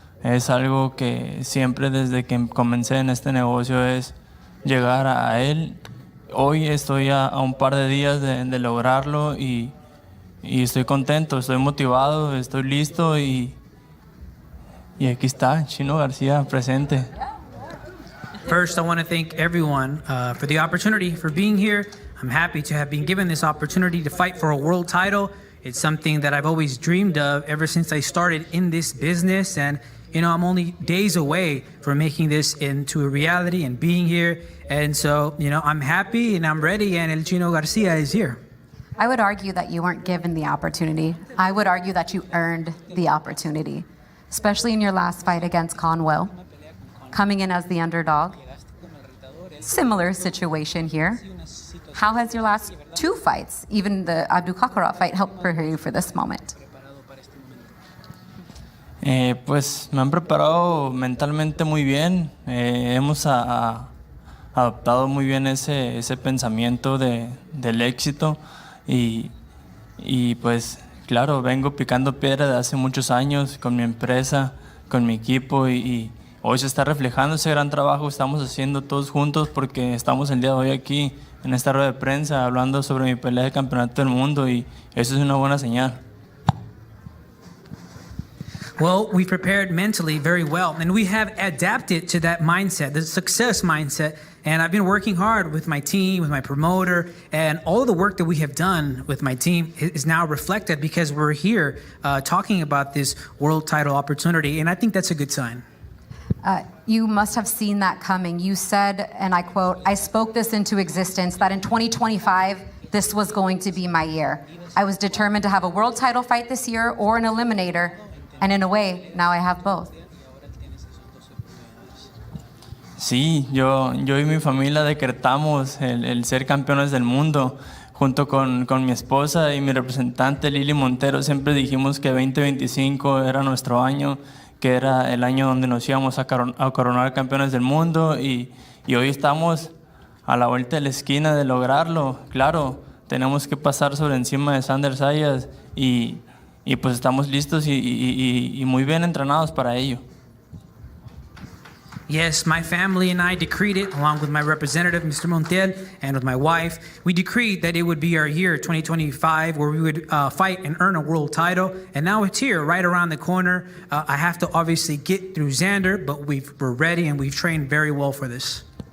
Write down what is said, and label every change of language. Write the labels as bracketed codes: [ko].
[es] Es algo que siempre desde que comencé en este negocio es llegar a él. Hoy estoy a un par de días de lograrlo y estoy contento, estoy motivado, estoy listo y aquí está, Chino García presente. [en] First, I want to thank everyone for the opportunity, for being here. I'm happy to have been given this opportunity to fight for a world title. It's something that I've always dreamed of ever since I started in this business. And, I'm only days away from making this into a reality and being here. And so, I'm happy and I'm ready, and El Chino Garcia is here. I would argue that you weren't given the opportunity. I would argue that you earned the opportunity, especially in your last fight against Conwell, coming in as the underdog. Similar situation here. How has your last two fights, even the Abdul-Kakarov fight, helped prepare you for this moment? [es] Pues me han preparado mentalmente muy bien. Hemos adoptado muy bien ese pensamiento del éxito y pues claro, vengo picando piedra de hace muchos años con mi empresa, con mi equipo y hoy se está reflejando ese gran trabajo que estamos haciendo todos juntos porque estamos el día de hoy aquí en esta rueda de prensa hablando sobre mi pelea de campeonato del mundo y eso es una buena señal. [en] Well, we prepared mentally very well, and we have adapted to that mindset, the success mindset. And I've been working hard with my team, with my promoter, and all of the work that we have done with my team is now reflected because we're here talking about this world title opportunity, and I think that's a good sign. You must have seen that coming. You said, and I quote, "I spoke this into existence, that in 2025, this was going to be my year. I was determined to have a world title fight this year or an eliminator. And in a way, now I have both." [es] Sí, yo y mi familia decretamos el ser campeones del mundo. Junto con mi esposa y mi representante Lili Montero siempre dijimos que 2025 era nuestro año, que era el año donde nos íbamos a coronar campeones del mundo y hoy estamos a la vuelta de la esquina de lograrlo. Claro, tenemos que pasar sobre encima de Xander Zayas y pues estamos listos y muy bien entrenados para ello. [en] Yes, my family and I decreed it, along with my representative, Mr. Montiel, and with my wife. We decreed that it would be our year, 2025, where we would fight and earn a world title. And now it's here, right around the corner. I have to obviously get through Xander, but we're ready and we've trained very well for this.